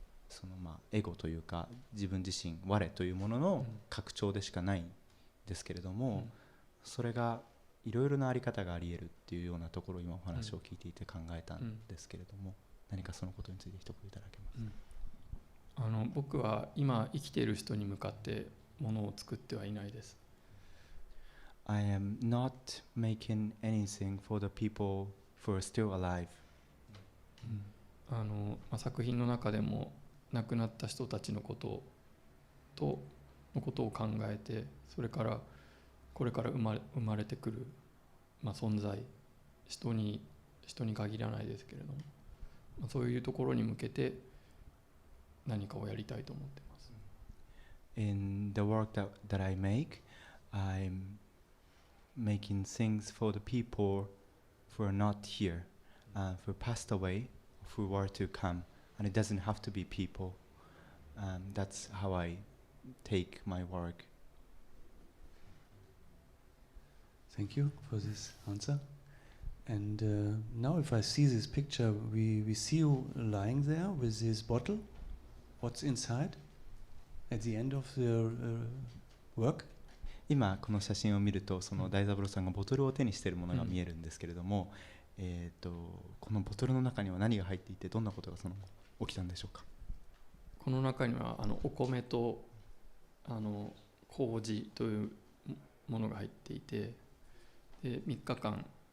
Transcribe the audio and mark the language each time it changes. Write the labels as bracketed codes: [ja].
[ja] そのエゴというか自分自身、我というものの拡張でしかないですけれども、それがいろいろなあり方があり得るっていうようなところを今お話を聞いていて考えたんですけれども、何かそのことについて一言いただけますか？僕は今生きている人に向かってものを作ってはいないです。 [en] I am not making anything for the people who are still alive. [ja] 作品の中でも亡くなった人たちのことを考えて、それからこれから生まれてくる、存在、人に限らないですけれども、そういうところに向けて何かをやりたいと思っています。 [en] In the work that I make, I'm making things for the people who are not here, who passed away, who were to come, and it doesn't have to be people. That's how I take my work. Thank you for this answer. And now if I see this picture, we see you lying there with this bottle. What's inside at the end of the work? [ja] 今この写真を見るとその大三郎さんがボトルを手にしているものが見えるんですけれども、このボトルの中には何が入っていてどんなことが起きたんでしょうか？この中にはお米と麹というものが入っていて、で3日間